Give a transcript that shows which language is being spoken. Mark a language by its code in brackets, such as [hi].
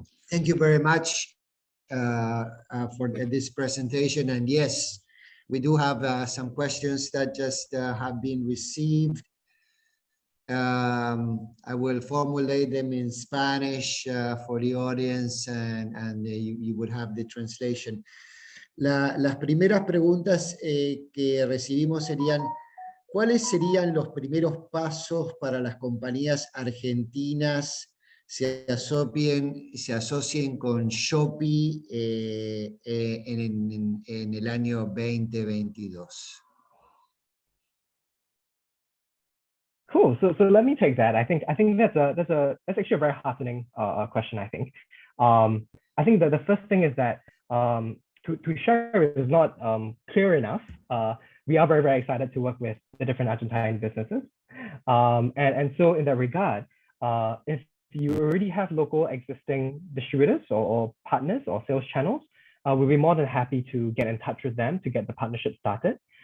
[en] Thank you very much for this presentation. And yes, we do have some questions that just have been received. I will formulate them in Spanish for the audience, and you would have the translation. [es] Las primeras preguntas que recibimos serían: ¿cuáles serían los primeros pasos para las compañías argentinas se asocien con Shopee en el año 2022? [en] Cool. So let me take that. I think that's actually a very heartening question. I think that the first thing is that to share is not clear enough. We are very, very excited to work with the different Argentine businesses, and so in that regard, if you already have local existing distributors or partners or sales channels, we'll be more than happy to get in touch with them to get the partnership started.